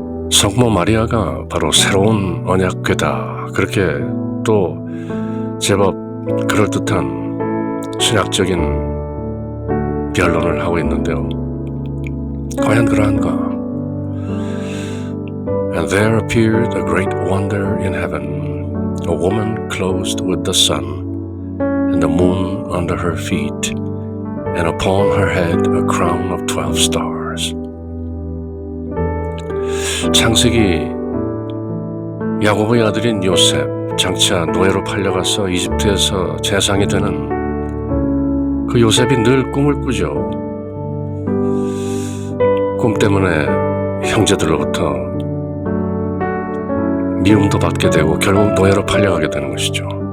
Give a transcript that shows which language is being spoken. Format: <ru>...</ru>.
<ko>성모 마리아가 바로 새로운 언약궤다. 그렇게 또 제법 그럴듯한 신학적인 변론을 하고 있는데요. 과연 그러한가?</ko> <en>And there appeared a great wonder in heaven, a woman clothed with the sun, and the moon under her feet, and upon her head a crown of 12 stars.</en> <ko>창세기 야곱의 아들인 요셉, 장차 노예로 팔려가서 이집트에서 재상이 되는 그 요셉이 늘 꿈을 꾸죠. 꿈 때문에 형제들로부터 미움도 받게 되고 결국 노예로 팔려가게 되는 것이죠.</ko>